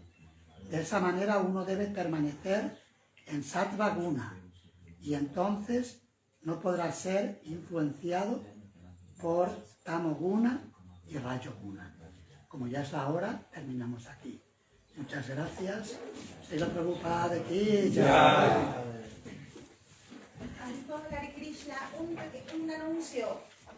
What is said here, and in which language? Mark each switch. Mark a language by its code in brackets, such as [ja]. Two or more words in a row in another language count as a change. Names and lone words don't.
[es] De esa manera uno debe permanecer en [sa] Sattva Guna [es] y entonces no podrá ser influenciado por [sa] Tamo Guna [es] y [sa] Rajo Guna. [es] Como ya es la hora, terminamos aquí. Muchas gracias. [hi] Srila Prabhupada ki jai. [es] Hare Krishna, un anuncio.